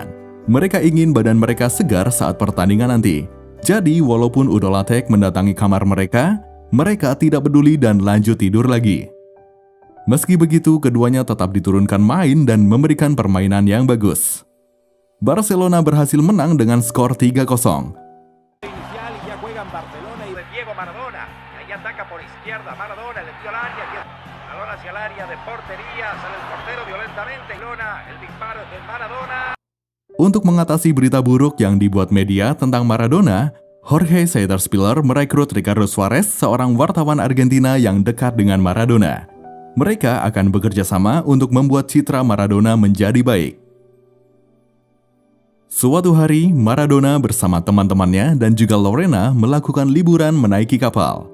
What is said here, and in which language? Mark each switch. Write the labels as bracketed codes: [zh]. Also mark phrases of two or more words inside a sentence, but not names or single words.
[id] Mereka ingin badan mereka segar saat pertandingan nanti. Jadi, walaupun Udo Lattek mendatangi kamar mereka, mereka tidak peduli dan lanjut tidur lagi. Meski begitu, keduanya tetap diturunkan main dan memberikan permainan yang bagus. Barcelona berhasil menang dengan skor 3-0. [es] Inicial y ya juega en Barcelona y de Diego Maradona. Ahí ataca por izquierda Maradona, le dio al área. Balón hacia el área de portería, sale el portero violentamente. El disparo de Maradona. [id] Untuk mengatasi berita buruk yang dibuat media tentang Maradona, Jorge Setterspiller merekrut Ricardo Suarez, seorang wartawan Argentina yang dekat dengan Maradona. Mereka akan bekerja sama untuk membuat citra Maradona menjadi baik. Suatu hari, Maradona bersama teman-temannya dan juga Lorena melakukan liburan menaiki kapal.